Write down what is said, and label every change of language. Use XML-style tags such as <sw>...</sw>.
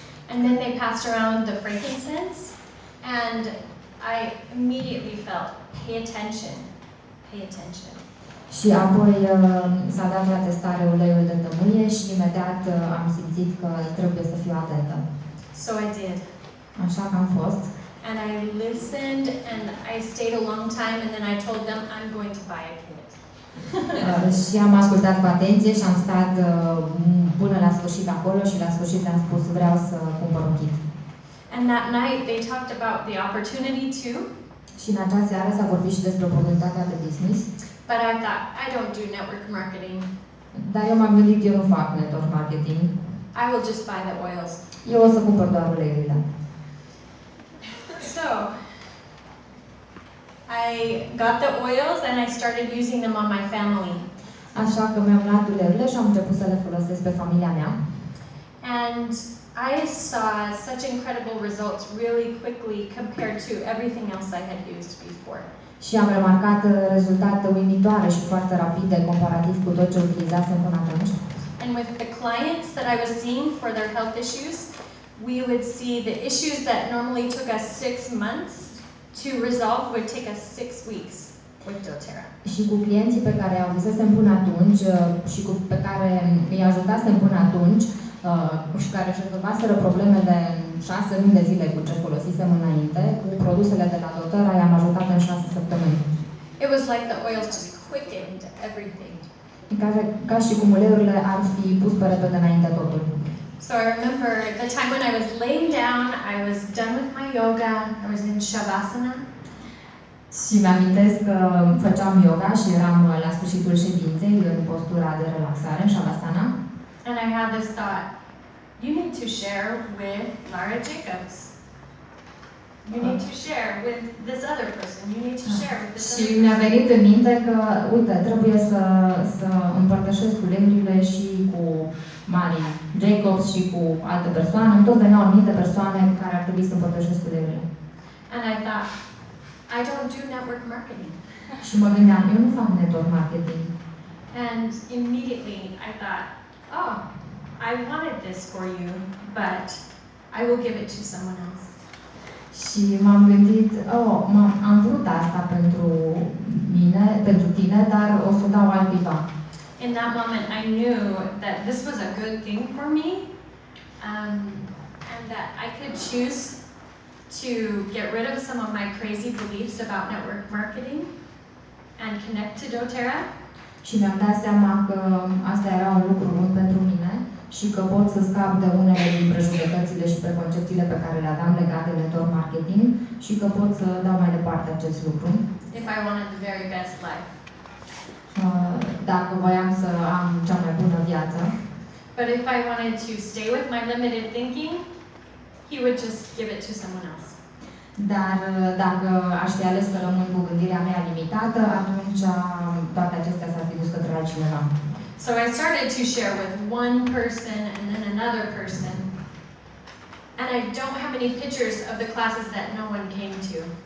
<en>And then they passed around the frankincense and I immediately felt, pay attention, pay attention.</en> <ro>Și apoi s-a dat la testare uleiul de tămâie și imediat am simțit că trebuie să fiu atentă.</ro> <en>So I did.</en> <ro>Așa că am fost.</ro> <en>And I listened and I stayed a long time and then I told them I'm going to buy a kit.</en> <ro>Și am ascultat cu atenție și am stat până la sfârșit acolo și la sfârșit am spus vreau să cumpăr un kit.</ro> <en>And that night they talked about the opportunity too.</en> <ro>Și în acea seară s-a vorbit și despre oportunitatea de business.</ro> <en>But I thought, I don't do network marketing.</en> <ro>Dar eu m-am gândit, eu nu fac network marketing.</ro> <en>I will just buy the oils.</en> <ro>Eu o să cumpăr doar uleiurile.</ro> <en>So, I got the oils and I started using them on my family.</en> <ro>Așa că mi-am luat uleiurile și am început să le folosesc pe familia mea.</ro> <en>And I saw such incredible results really quickly compared to everything else I had used before.</en> <ro>Și am remarcat rezultate uimitoare și foarte rapide comparativ cu tot ce utilizasem până atunci.</ro> <en>And with the clients that I was seeing for their health issues, we would see the issues that normally took us 6 months to resolve would take us 6 weeks with doTERRA.</en> <ro>Și cu clienții pe care au avusesem până atunci și pe care îi ajutasem până atunci și care își rezolvaseră problemele în 6 luni de zile cu ce folosisem înainte, cu produsele de la doTERRA i-am ajutat în 6 săptămâni.</ro> <en>It was like the oils just quickened everything.</en> <ro>Ca și cum uleiurile ar fi pus pe repede înainte totul.</ro> <en>So I remember the time when I was laying down, I was done with my yoga, I was in Shavasana.</en> <ro>Și mi-amintesc că făceam yoga și eram la sfârșitul ședinței în postura de relaxare, în Shavasana.</ro> <en>And I had this thought, you need to share with Lara Jacobs. You need to share with this other person. You need to share with this other person.</en> <ro>Și mi-a venit în minte că, uite, trebuie să împărtășesc uleiurile și cu Mari Jacobs și cu alte persoane. Îmi tot veneau în minte persoane care ar trebui să împărtășesc uleiurile.</ro> <en>And I thought, I don't do network marketing.</en> <ro>Și mă gândeam, eu nu fac network marketing.</ro> <en>And immediately I thought, oh, I wanted this for you, but I will give it to someone else.</en> <ro>Și m-am gândit, am vrut asta pentru mine, pentru tine, dar o să dau altcuiva.</ro> <en>In that moment, I knew that this was a good thing for me, and that I could choose to get rid of some of my crazy beliefs about network marketing and connect to doTERRA.</en> <ro>Și mi-am dat seama că asta era un lucru bun pentru mine și că pot să scap de unele din prejudecățile și preconcepțiile pe care le aveam legate de network marketing și că pot să dau mai departe acest lucru.</ro> <en>If I wanted the very best life.</en> <ro>Dacă voiam să am cea mai bună viață.</ro> <en>But if I wanted to stay with my limited thinking, he would just give it to someone else.</en> <ro>Dar dacă aș fi ales să rămân cu gândirea mea limitată, atunci toate acestea s-ar fi dus către altcineva.</ro> <en>So I started to share with one person and then another person. And I don't have any pictures of the classes that no one came to.</en>